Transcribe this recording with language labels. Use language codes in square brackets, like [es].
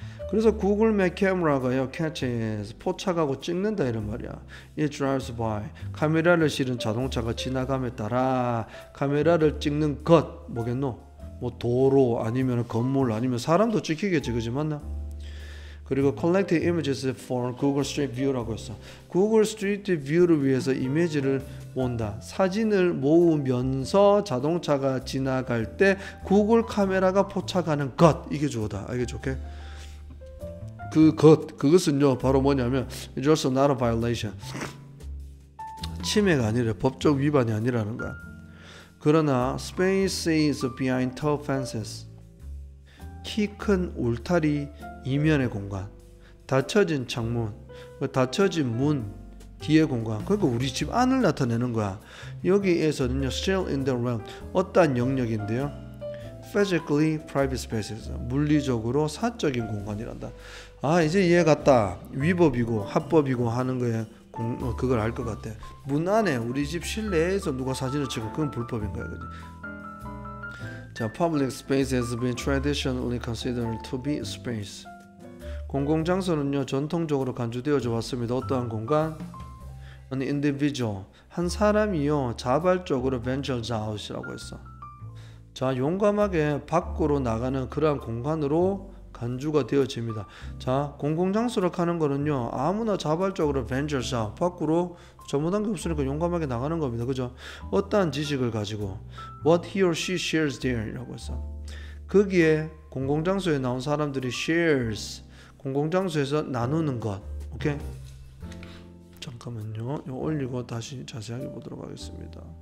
[ko] 그래서 구글 맵 카메라가요, catches, 포착하고 찍는다 이런 말이야. [en] It drives by, [ko] 카메라를 실은 자동차가 지나감에 따라 카메라를 찍는 것 뭐겠노? 뭐 도로 아니면 건물 아니면 사람도 찍히겠지, 그지? 맞나? 그리고 [en] collect images for Google Street View라고 했어. [ko] Google Street View를 위해서 이미지를 모은다. 사진을 모으면서 자동차가 지나갈 때 구글 카메라가 포착하는 것, 이게 주어다. 알겠죠? 오케이? 그것은요 바로 뭐냐면 [en] it's also not a violation. [ko] 침해가 아니라 법적 위반이 아니라는 거야. 그러나 [en] spaces behind tall fences, [ko] 키 큰 울타리 이면의 공간, 닫혀진 창문, 닫혀진 문 뒤의 공간, 그러니까 우리 집 안을 나타내는 거야. 여기에서는요 [en] still in the realm, [ko] 어떠한 영역인데요, [en] physically private spaces, [ko] 물리적으로 사적인 공간이란다. 아, 이제 이해 갔다. 위법이고 합법이고 하는 거에 그걸 알 것 같아. 문 안에 우리 집 실내에서 누가 사진을 찍고 그건 불법인 거야, 그지? [en] 자, public space has been traditionally considered to be space. [ko] 공공장소는요 전통적으로 간주되어져 왔습니다. 어떠한 공간? [en] An individual, [ko] 한 사람이요 자발적으로 [en] ventures out [ko] 이라고 했어. 자, 용감하게 밖으로 나가는 그러한 공간으로 간주가 되어집니다. 자, 공공장소를 가는 거는요 아무나 자발적으로 [en] ventures out, [ko] 밖으로 잘못한 게 없으니까 용감하게 나가는 겁니다. 그죠? 어떠한 지식을 가지고 [en] what he or she shares there [ko] 이라고 했어. 거기에 공공장소에 나온 사람들이 shares, 공공장소에서 나누는 것. 오케이? 잠깐만요. 이거 올리고 다시 자세하게 보도록 하겠습니다.